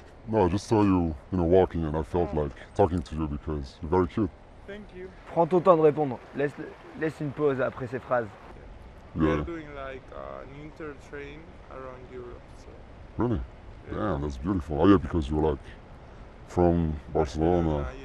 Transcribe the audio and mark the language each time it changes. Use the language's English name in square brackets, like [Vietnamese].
[English] No, I just saw you, walking, and I felt like talking to you because you're very cute. thank you. [French] Prends ton temps de répondre, laisse une pause après ces phrases. [English] Yeah. We're doing like an intertrain around Europe. So Really? Damn, that's beautiful. Oh yeah, because you're like from Barcelona.